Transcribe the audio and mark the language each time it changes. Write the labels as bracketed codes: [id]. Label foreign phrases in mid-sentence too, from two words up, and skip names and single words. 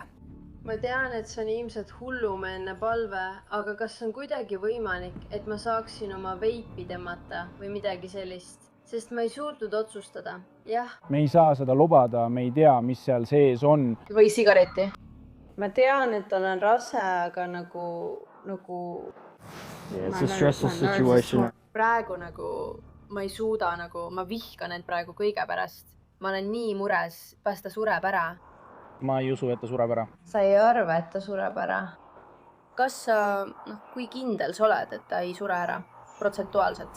[et] Ma tean, et see on ilmselt hullumeelne palve, aga kas on kuidagi võimalik, et ma saaksin oma veipi tõmmata või midagi sellist? Sest ma ei suutnud otsustada. Jah. Me ei saa seda lubada, me ei tea, mis seal sees on. Või sigareti. Ma tean, et olen rase, aga nagu [en] It's a stressful situation. [et] praegu nagu ma ei suuda nagu, ma vihkan end praegu kõige pärast. Ma olen nii mures, kas ta sureb ära. Ma ei usu, et ta sureb ära. Sa ei arva, et ta sureb ära? Kas sa, kui kindel sa oled, et ta ei sure ära protsentuaalselt?